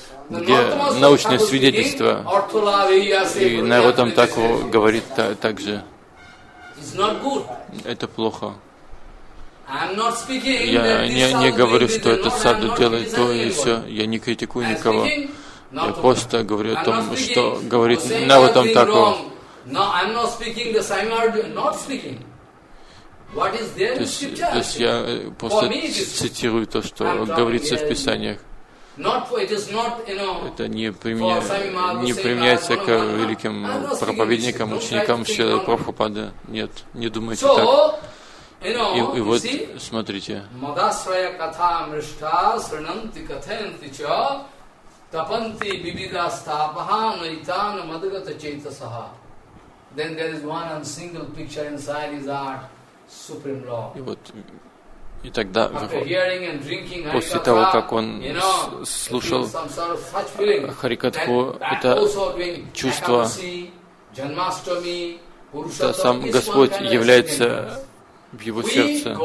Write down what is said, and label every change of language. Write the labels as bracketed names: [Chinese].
[Russian] Где научное свидетельство, и Наротам Таку говорит так же. Это плохо. Я не говорю, что этот саду делает то и все. Я не критикую никого. Я просто говорю о том, что говорит Наротам Таку. [English] Now I'm not speaking the same word, not speaking. What is there in scripture? [Russian] То есть я просто цитирую то, что говорится в Писаниях. Это не применяется к великим проповедникам, ученикам Шрилы Прабхупады. Нет, не думайте так. И вот, смотрите. [Sanskrit] Мадасрая катха мришта сринанти катенти ча тапанти бибида стапаха наитана мадгата чейтасаха. [English] Then there is one and single picture inside his heart, Supreme Lord. [Russian] И вот, и тогда, после того, как он слушал Харикатху, это чувство, что сам Господь является в его сердце.